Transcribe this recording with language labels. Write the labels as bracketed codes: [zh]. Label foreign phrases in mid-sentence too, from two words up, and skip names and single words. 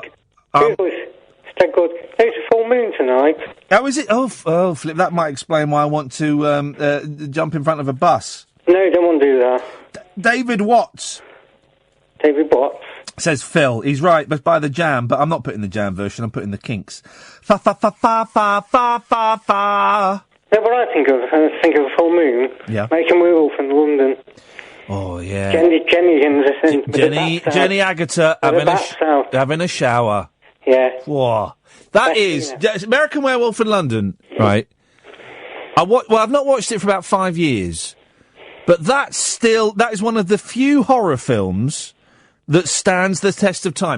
[en] it's that good. It's a full moon tonight. Oh, is it? Oh, flip. That might explain why I want to jump in front of a bus. No, you don't want to do that. David Watts. David Watts. Says Phil. He's right, but by the Jam. But I'm not putting the Jam version. I'm putting the Kinks. Fa fa fa fa fa fa fa fa. No, but I think of a full moon. Yeah. Making Werewolf in London. Oh yeah. Jenny Agutter having a shower. Yeah. Whoa. That is American Werewolf in London, right? I've not watched it for about 5 years, but that is one of the few horror films that stands the test of time.